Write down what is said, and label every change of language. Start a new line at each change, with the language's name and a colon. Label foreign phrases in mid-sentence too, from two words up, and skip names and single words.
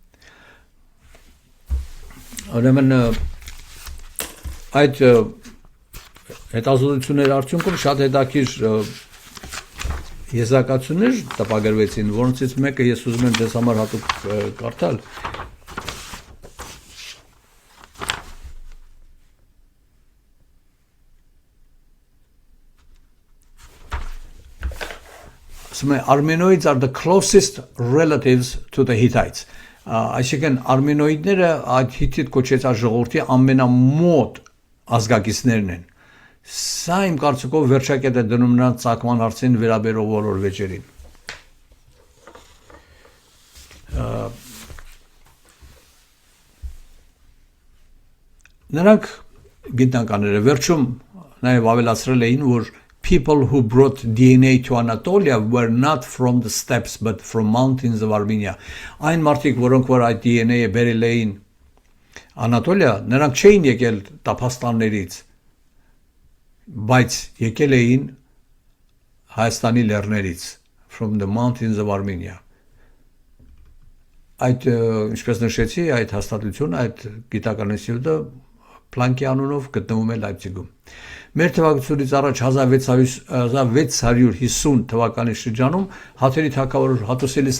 Armenian: ուրեմն այդ հետազոտությունների արդյունքում շատ հետաքրքիր եզրակացություններ տպագրվեցին, որոնցից մեկը ես ուզում եմ ձեզ համար հատուկ կարդալ։ Ասում է
English: Armenoids are the closest relatives to the Hittites։
Armenian: Այսինքն արմենոիդները այդ հիթիտ կոչեցած ժողովրդի ամենամոտ ազգակիցներն են։ Սա իմ կարծիքով վերջակետ է դնում նրանց ծագման հարցին վերաբերող բոլոր վեճերին։ Նրանք գիտնականները վերջում նաև ավելացրել էին, որ
English: people who brought DNA to Anatolia were not from the steppes but from mountains of Armenia։
Armenian: Այն մարդիկ, որոնք որ այդ DNA-ը բերել էին Անատոլիա, նրանք չէին եկել տափաստաններից բայց եկել էին Հայաստանի լեռներից
English: from the mountains of Armenia
Armenian: այդ ինչպես նշեցի այդ հաստատությունը այդ գիտական ինստիտուտը Փլանկի անունով գտնվում է Լայպցիգում մեր թվակությունից առաջ 1650 թվականի շրջանում հաթերի թագավոր Հաթուսելիս